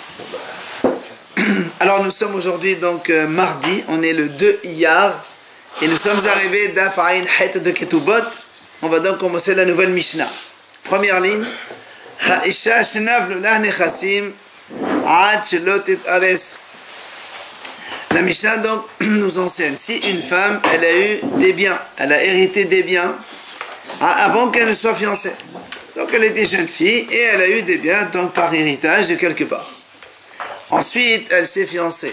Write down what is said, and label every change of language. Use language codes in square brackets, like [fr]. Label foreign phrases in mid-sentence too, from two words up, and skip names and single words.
[fr] Alors nous sommes aujourd'hui donc mardi, on est le 2 Iyar et nous sommes arrivés d'Af Ayin Het de Ketubot. On va donc commencer la nouvelle Mishnah. Première ligne. [he] האשה שנפלו לה נכסים עד שלא תתארס. [fr] La Mishnah donc nous enseigne, si une femme elle a eu des biens, elle a hérité des biens avant qu'elle ne soit fiancée. Donc elle était jeune fille et elle a eu des biens donc par héritage de quelque part. Ensuite, elle s'est fiancée.